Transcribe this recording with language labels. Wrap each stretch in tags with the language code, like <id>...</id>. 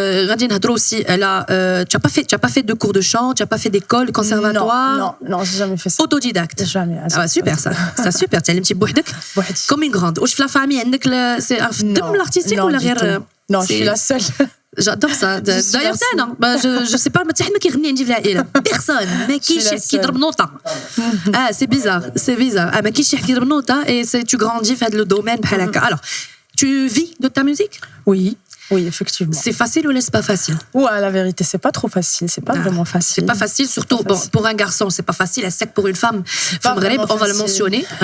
<ar>غادي نهضروا</ar> <fr>aussi tu as pas fait de cours de chant, tu as pas fait d'école, conservatoire. Non, j'ai jamais fait ça. Autodidacte. Jamais. Ah super ça super.</fr> <ar>تعلمتي بوحدك.</ar> <fr>Comme une grande.</fr> <ar>واش في لا فامي عندك c'est دم l'artistique ولا غير؟</ar> <fr>Non, je suis la seule. J'adore ça. D'ailleurs, ça, non. Je sais pas,</fr> <ar>ما كيغني عندي في العائلة.</ar> <fr>Personne.</fr> <ar>ما كاينش شي حد كيضرب نوطة.</ar> <fr>C'est bizarre.</fr> <ar>ما كاينش شي حد كيضرب نوطة</ar> <fr>et tu grandis</fr> <ar>في هذا le domaine بحال هكا.</ar> <fr>Alors, tu vis de ta musique? Oui, effectivement. C'est facile ou n'est-ce pas facile? Ouais, la vérité, c'est pas trop facile. C'est pas vraiment facile. C'est pas facile, surtout bon, pour un garçon, c'est pas facile. C'est que pour une femme, on va le mentionner.</fr>